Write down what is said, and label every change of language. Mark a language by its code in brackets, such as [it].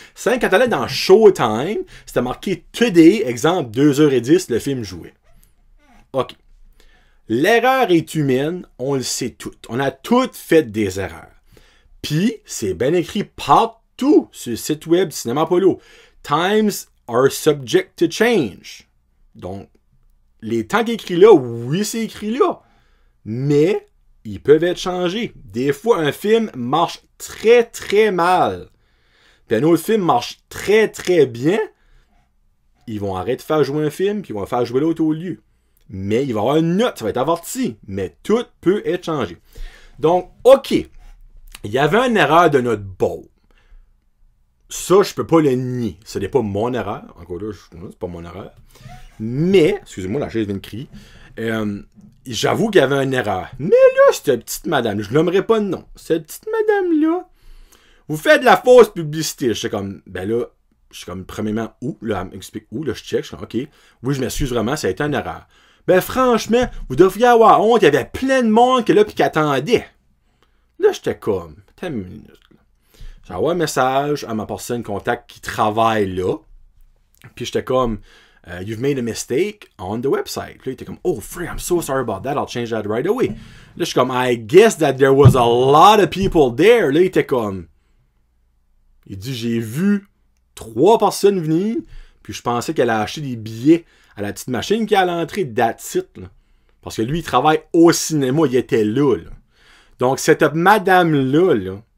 [fr] C'est quand t'allais dans Showtime, c'était marqué Today, exemple 2h10, le film jouait. OK. L'erreur est humaine, on le sait tout. On a toutes fait des erreurs. Puis, c'est bien écrit partout sur le site web du Cinéma Apollo. [en] Times are subject to change. [fr] Donc, les temps qui est écrit là, oui, c'est écrit là. Mais, ils peuvent être changés. Des fois, un film marche très, très mal. Puis un autre film marche très, très bien. Ils vont arrêter de faire jouer un film, puis ils vont faire jouer l'autre au lieu. Mais il va y avoir une note, ça va être averti. Mais tout peut être changé. Donc, OK. Il y avait une erreur de notre bord. Ça, je peux pas le nier. Ce n'est pas mon erreur. Encore là, c'est pas mon erreur. Mais, excusez-moi, la chaise vient de crier. J'avoue qu'il y avait une erreur. Mais là, cette petite madame, je nommerai pas de nom. Cette petite madame-là, vous faites de la fausse publicité. Je suis comme, ben là, je suis comme, premièrement, où? Là, elle m'explique où, là, je check, je suis comme, OK. Oui, je m'excuse vraiment, ça a été une erreur. Ben, franchement, vous devriez avoir honte, il y avait plein de monde qui est là pis qui attendait. Là, j'étais comme, attends une minute, là. J'envoie un message à ma personne contact qui travaille là. Puis j'étais comme, [en] you've made a mistake on the website. [fr] Puis là, il était comme, [en] oh, free, I'm so sorry about that, I'll change that right away. [fr] Là, je suis comme, [en] I guess that there was a lot of people there. [fr] Là, il était comme, il dit, j'ai vu 3 personnes venir, puis je pensais qu'elle a acheté des billets à la petite machine qui est à l'entrée, [en] that's it, [fr] là. Parce que lui, il travaille au cinéma, il était là, là. Donc, cette madame-là, là,